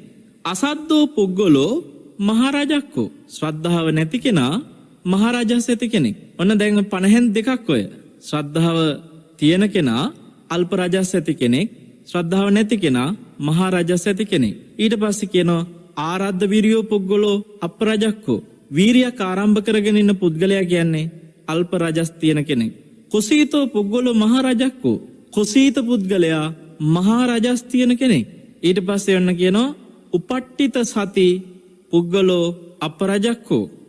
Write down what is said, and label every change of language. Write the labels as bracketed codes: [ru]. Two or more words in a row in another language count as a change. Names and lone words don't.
[pi] අසද්ධෝ පුද්ගලෝ මහරජක්කෝ. [si] ශ්‍රද්ධාව නැති කෙනා මහරජස් ඇති කෙනෙක්. ඔන්න දැන් 50න් දෙකක් ඔය. ශ්‍රද්ධාව තියෙන කෙනා අල්ප රජස් ඇති කෙනෙක්. ශ්‍රද්ධාව නැති කෙනා මහරජස් ඇති කෙනෙක්. ඊට පස්සේ කියනවා [pi] ආරද්ධ විරියෝ පුද්ගලෝ අප්‍රජක්කෝ. [si] වීරියක් ආරම්භ කරගෙන ඉන්න පුද්ගලයා කියන්නේ අල්ප රජස් තියෙන කෙනෙක්. [pi] කුසීතෝ පුද්ගලෝ මහරජක්කෝ. [si] කුසීත පුද්ගලයා මහරජස් තියෙන කෙනෙක්. ඊට පස්සේ ඔන්න කියනවා [pi] උපට්ඨිත සති පුද්ගලෝ අපරජක්කෝ.